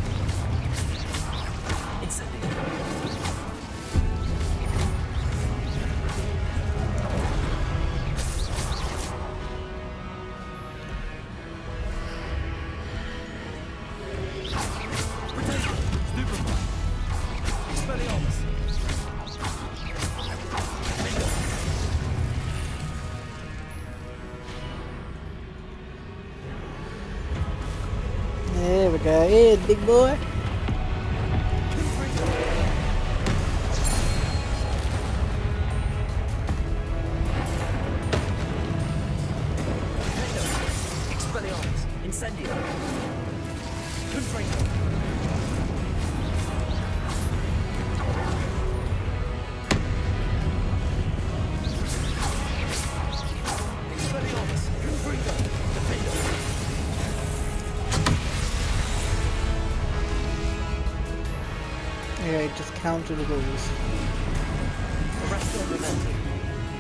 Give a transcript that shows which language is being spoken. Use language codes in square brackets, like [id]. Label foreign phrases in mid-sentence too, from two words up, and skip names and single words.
[en] Incendio. Protego. Stupefy. Expelliarmus. Defender. There we go. Here, big boy. Confringo. Defender. Expelliarmus. Incendio. Confringo. Expelliarmus. Confringo. Defender. Okay, just counter the rules. Arresto Momentum.